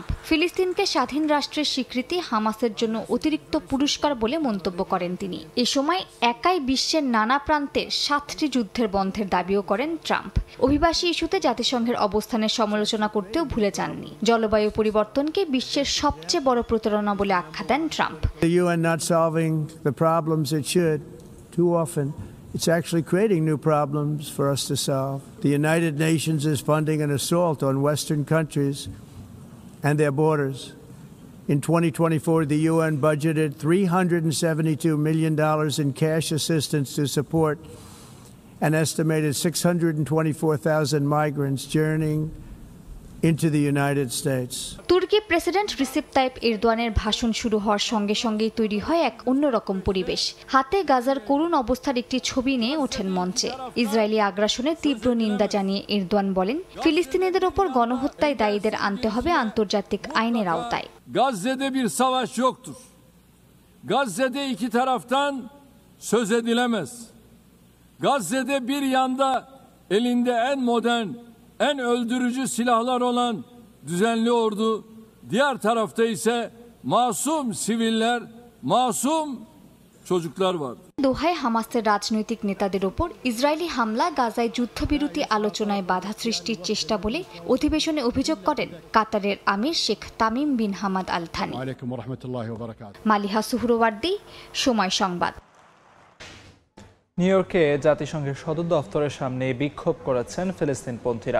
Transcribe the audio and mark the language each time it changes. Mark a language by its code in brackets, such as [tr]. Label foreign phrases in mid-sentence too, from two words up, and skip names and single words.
[bn] ফিলিস্তিনকে স্বাধীন রাষ্ট্রের স্বীকৃতি হামাসের জন্য অতিরিক্ত পুরস্কার বলে মন্তব্য করেন তিনি। এ সময় একাই বিশ্বের নানা প্রান্তের 7টি যুদ্ধের বন্ধের দাবিও করেন ট্রাম্প। অভিবাসী ইস্যুতে জাতিসংঘের অবস্থানের সমালোচনা করতেও ভুলে যাননি। জলবায়ু পরিবর্তনকে বিশ্বের সবচেয়ে বড় প্রতারণা বলে আখ্যা দেন ট্রাম্প। [en] It's actually creating new problems for us to solve. The United Nations is funding an assault on Western countries and their borders. In 2024, the UN budgeted $372 million in cash assistance to support an estimated 624,000 migrants journeying into the United States. [bn] তুর্কি প্রেসিডেন্ট রিসেপ তাইপ এরদোয়ানের ভাষণ শুরু হওয়ার সঙ্গে সঙ্গেই তৈরি হয় এক অন্যরকম পরিবেশ। হাতে গাজার করুণ অবস্থার একটি ছবি নিয়ে ওঠেন মঞ্চে। ইসরায়েলি আগ্রাসনের তীব্র নিন্দা জানিয়ে এরদোয়ান বলেন, ফিলিস্তিনিদের ওপর গণহত্যায় দায়ীদের আনতে হবে আন্তর্জাতিক আইনের আওতায়। [tr] Gazze'de bir savaş yoktur. Gazze'de iki taraftan söz edilemez. Gazze'de bir yanda elinde en modern, en öldürücü silahlar olan düzenli ordu, diğer tarafta ise masum siviller, masum çocuklar var. [bn] দোহায় হামাসের রাজনৈতিক নেতাদের ওপর ইসরায়েলি হামলা গাজায় যুদ্ধবিরতি আলোচনায় বাধা সৃষ্টির চেষ্টা বলে অধিবেশনে অভিযোগ করেন কাতারের আমির শেখ তামিম বিন হামাদ আল থানি। মালিহা সুহরওয়ার্দী, সময় সংবাদ। নিউ ইয়র্কে জাতিসংঘের সদর দফতরের সামনে বিক্ষোভ করেছেন ফিলিস্তিনপন্থীরা।